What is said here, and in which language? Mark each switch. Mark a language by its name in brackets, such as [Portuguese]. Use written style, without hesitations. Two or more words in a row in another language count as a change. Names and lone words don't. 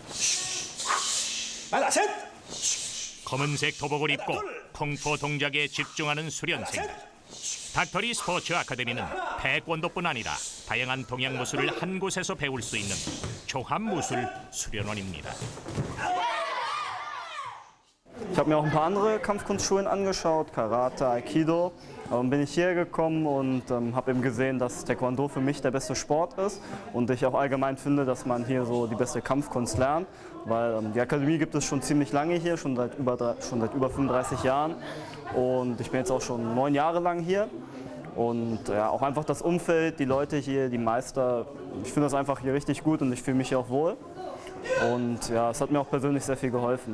[Korean] 하나, 셋! 검은색 도복을 입고 쿵푸 동작에 집중하는 수련생들. 닥터리 스포츠 아카데미는 태권도뿐 아니라 다양한 동양 무술을 한 곳에서 배울 수 있는 종합무술 수련원입니다. [German] Ich habe mir auch ein paar andere Kampfkunstschulen angeschaut, Karate, Aikido. Bin ich hierher gekommen und habe eben gesehen, dass Taekwondo für mich der beste Sport ist und ich auch allgemein finde, dass man hier so die beste Kampfkunst lernt, weil die Akademie gibt es schon ziemlich lange hier, schon seit über 35 Jahren und ich bin jetzt auch schon 9 Jahre lang hier und ja, auch einfach das Umfeld, die Leute hier, die Meister, ich finde das einfach hier richtig gut und ich fühle mich hier auch wohl und ja, es hat mir auch persönlich sehr viel geholfen.